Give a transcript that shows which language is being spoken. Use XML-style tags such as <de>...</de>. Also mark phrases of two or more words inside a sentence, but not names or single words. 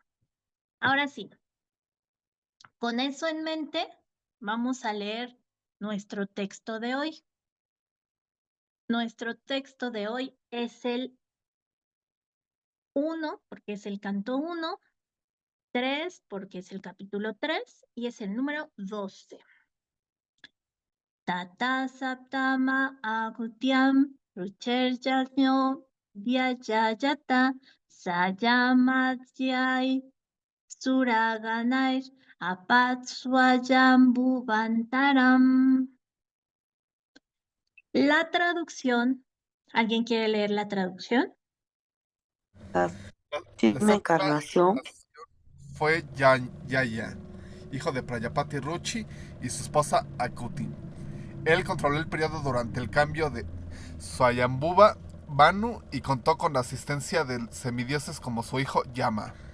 <es>Ahora sí, con eso en mente, vamos a leer nuestro texto de hoy. Nuestro texto de hoy es el 1, porque es el canto 1, 3, porque es el capítulo 3, y es el número 12.</es> <sa>Tata saptama agutyam rucherjasmyo vyajayata sayamatyai suraganair apatswayambuvantaram.</sa> <es>La traducción, ¿alguien quiere leer la traducción? La La séptima séptima encarnación fue Yaya, hijo de Prayapati Ruchi y su esposa Akuti. Él controló el periodo durante el cambio de Swayambhuva Manu y contó con la asistencia de semidioses como su hijo Yama.</es>